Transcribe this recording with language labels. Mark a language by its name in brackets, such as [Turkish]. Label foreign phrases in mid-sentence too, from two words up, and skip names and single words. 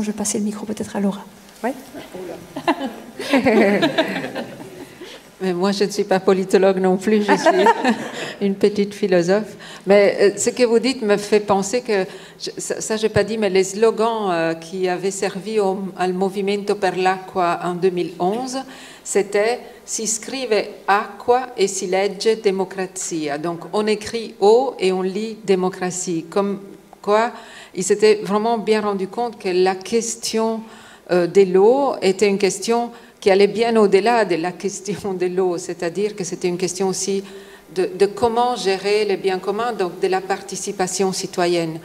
[French] Je vais passer le micro peut-être à Laura. Oui. Mais moi, je ne suis pas politologue non plus, je suis une petite philosophe. Mais ce que vous dites me fait penser que, ça je n'ai pas dit, mais les slogans qui avaient servi al Movimento per l'Acqua en 2011, c'était « [Italian] Si scrive acqua e si legge democrazia ». [French] Donc on écrit eau et on lit démocratie. Comme quoi, ils s'étaient vraiment bien rendu compte que la question de l'eau était une question qui allait bien au-delà de la question de l'eau, c'est-à-dire que c'était une question aussi de comment gérer les biens communs, donc de la participation citoyenne.